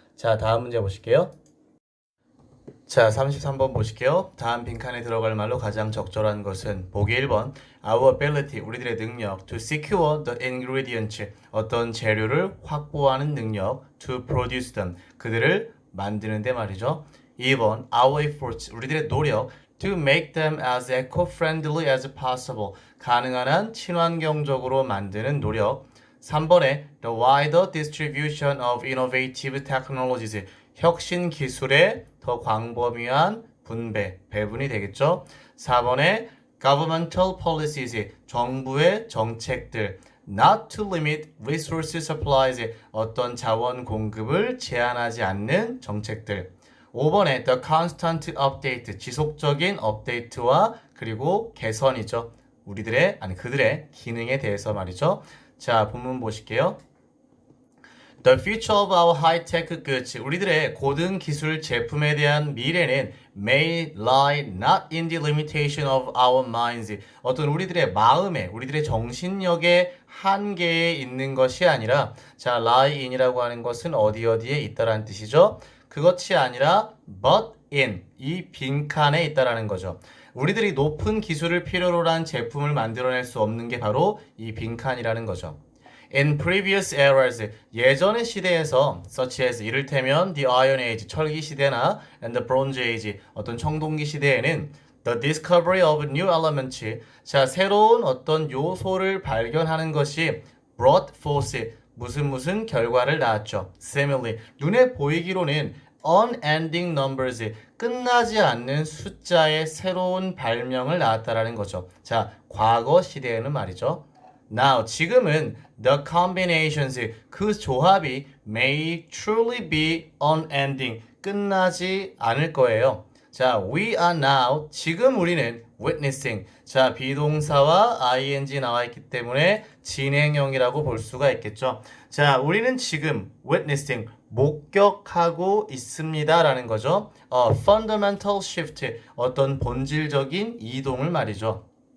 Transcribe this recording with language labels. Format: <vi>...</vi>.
<ko>자, 다음 문제 보실게요. 자, 33번 보실게요. 다음 빈칸에 들어갈 말로 가장 적절한 것은 보기 1번</ko> <en>Our ability,</en> <ko>우리들의 능력</ko> <en>to secure the ingredients,</en> <ko>어떤 재료를 확보하는 능력</ko> <en>to produce them,</en> <ko>그들을 만드는데 말이죠. 2번</ko> <en>Our efforts,</en> <ko>우리들의 노력</ko> <en>to make them as eco-friendly as possible,</en> <ko>가능한 한 친환경적으로 만드는 노력. 3번에</ko> <en>the wider distribution of innovative technologies,</en> <ko>혁신 기술의 더 광범위한 분배, 배분이 되겠죠. 4번에</ko> <en>governmental policies,</en> <ko>정부의 정책들,</ko> <en>not to limit resource supplies,</en> <ko>어떤 자원 공급을 제한하지 않는 정책들. 5번에</ko> <en>the constant update,</en> <ko>지속적인 업데이트와 그리고 개선이죠. 그들의 기능에 대해서 말이죠. 자, 본문 보실게요.</ko> <en>The future of our high-tech goods,</en> <ko>우리들의 고등 기술 제품에 대한 미래는</ko> <en>may lie not in the limitation of our minds,</en> <ko>어떤 우리들의 마음에, 우리들의 정신력의 한계에 있는 것이 아니라, 자, lie in이라고 하는 것은 어디에 있다라는 뜻이죠. 그것이 아니라</ko> <en>but in,</en> <ko>이 빈칸에 있다라는 거죠. 우리들이 높은 기술을 필요로 한 제품을 만들어낼 수 없는 게 바로 이 빈칸이라는 거죠.</ko> <en>In previous eras,</en> <ko>예전의 시대에서</ko> <en>such as</en> <ko>이를테면</ko> <en>the Iron Age,</en> <ko>철기 시대나</ko> <en>and the Bronze Age,</en> <ko>어떤 청동기 시대에는</ko> <en>the discovery of new elements,</en> <ko>자, 새로운 어떤 요소를 발견하는 것이</ko> <en>brought forth,</en> <ko>무슨 결과를 낳았죠.</ko> <en>Similarly,</en> <ko>눈에 보이기로는</ko> <en>unending numbers,</en> <ko>끝나지 않는 숫자의 새로운 발명을 낳았다라는 거죠. 자, 과거 시대에는 말이죠.</ko> <en>Now,</en> <ko>지금은</ko> <en>the combinations,</en> <ko>그 조합이</ko> <en>may truly be unending,</en> <ko>끝나지 않을 거예요. 자,</ko> <en>we are now,</en> <ko>지금 우리는</ko> <en>witnessing,</en> <ko>자, 비동사와 ing 나와 있기 때문에 진행형이라고 볼 수가 있겠죠. 자, 우리는 지금 witnessing, 목격하고 있습니다 라는 거죠.</ko> <en>fundamental shift,</en> <ko>어떤 본질적인 이동을 말이죠.</ko>